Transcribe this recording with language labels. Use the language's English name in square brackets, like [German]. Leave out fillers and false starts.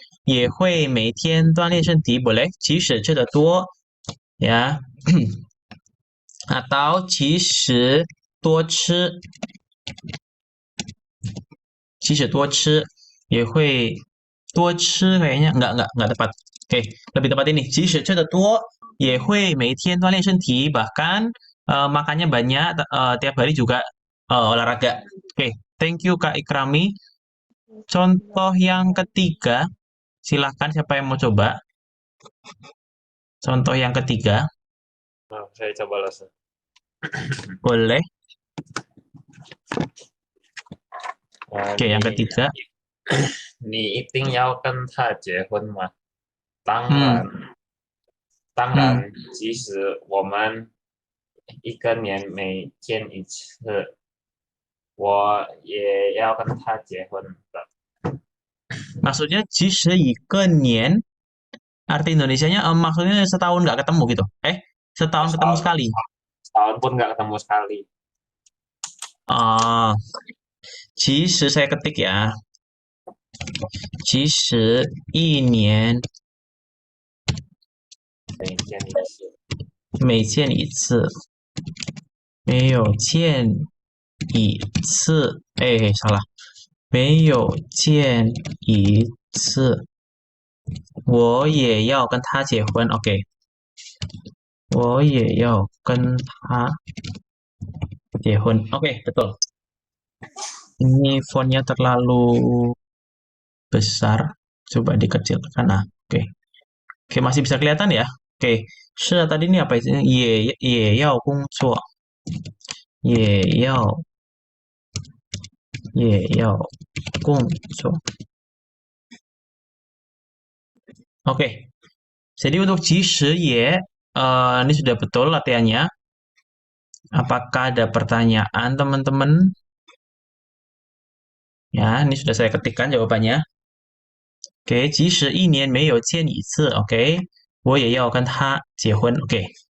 [Chinese] 也会每天锻炼身体 [Indonesian] boleh [Chinese] 即使吃的多 [Indonesian] ya atau [Chinese] 其实多吃也会多吃 [Indonesian] kayaknya enggak tepat. Oke, lebih tepat ini. [Chinese] 即使吃的多也会每天锻炼身体 [Indonesian] bahkan makannya banyak tiap hari juga olahraga. Oke, thank you Kak Ikrami. Contoh yang ketiga, silahkan siapa yang mau coba? Contoh yang ketiga, Nah, saya coba lah. boleh. Oke, yang [Chinese] 你 [Indonesian] ketiga. [Chinese] 你一定要跟他结婚吗？当然，即使我们一个年没见一次，我也要跟他结婚的。 [Indonesian] Maksudnya [Chinese] 即使一个年, [Indonesian] arti Indonesianya maksudnya setahun nggak ketemu gitu. Setahun ketemu sekali. Setahun pun nggak ketemu sekali. [Chinese] 其实 [Indonesian] saya ketik ya. [Chinese] 其实一年每见一次，没有见一次， [Indonesian] salah， [Chinese] 没有见一次，我也要跟他结婚，OK，我也要跟他结婚，OK， [Indonesian] betul. Ini fontnya terlalu besar, coba dikecilkan. Nah, oke. Oke, masih bisa kelihatan ya? Oke, tadi ini apa itu? [Chinese] 也要工作，也要工作。 [Indonesian] Oke, jadi untuk [Chinese] 其实也 [Indonesian] ini sudah betul latihannya. Apakah ada pertanyaan teman-teman? Ya, ini sudah saya ketikkan jawabannya. [Chinese] Oke, 即使一年没有见一次，OK，我也要跟他结婚，OK。